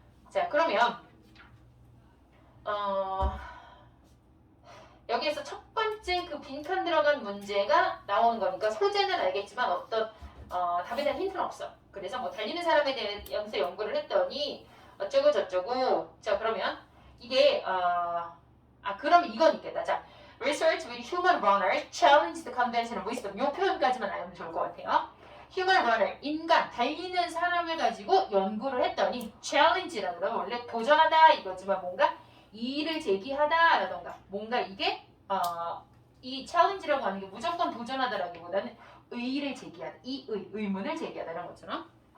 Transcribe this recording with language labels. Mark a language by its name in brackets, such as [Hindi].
[Korean] 자 그러면 여기에서 첫 번째 그 빈칸 들어간 문제가 나오는 거니까 소재는 알겠지만 어떤 답에 대한 힌트는 없어. 그래서 뭐 달리는 사람에 대해서 연구를 했더니 어쩌고 저쩌고. 자 그러면 이게 그럼 이건 있겠다. 자 [English] research with human runners challenged the conventional wisdom. [Korean] 요 표현까지만 알면 좋을 것 같아요. [English] human runner [Korean] 인간 달리는 사람을 가지고 연구를 했더니 challenge라고 하면 원래 도전하다 이거지만 뭔가 이의를 제기하다라던가 뭔가 이게 이 challenge라고 하는 게 무조건 도전하다라기보다는 의의를 제기하다, 의문을 제기하다라는 것처럼.